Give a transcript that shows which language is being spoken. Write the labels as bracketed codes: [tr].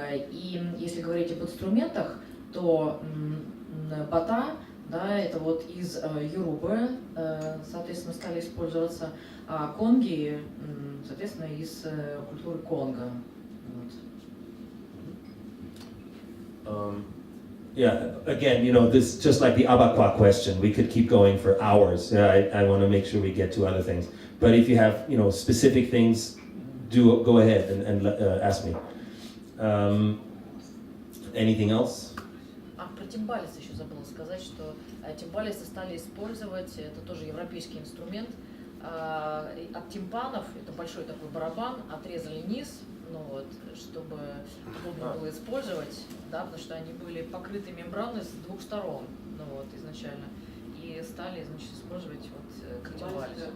[ru] И если говорить об инструментах, то бата, это из Йорубы, соответственно, стали использоваться, а конги, соответственно, из культуры Конго. [en] Yeah, again, this just like the Abakwa question. We could keep going for hours. I want to make sure we get to other things. But if you have, specific things, go ahead and ask me. Anything else? [ru] Про тимбалис еще забыла сказать, что тимбалисы стали использовать, это тоже европейский инструмент, от тимпанов, это большой такой барабан, отрезали низ, ну вот, чтобы удобно было использовать, да, потому что они были покрыты мембраной с двух сторон, ну вот, изначально, и стали, значит, использовать вот тимбалис.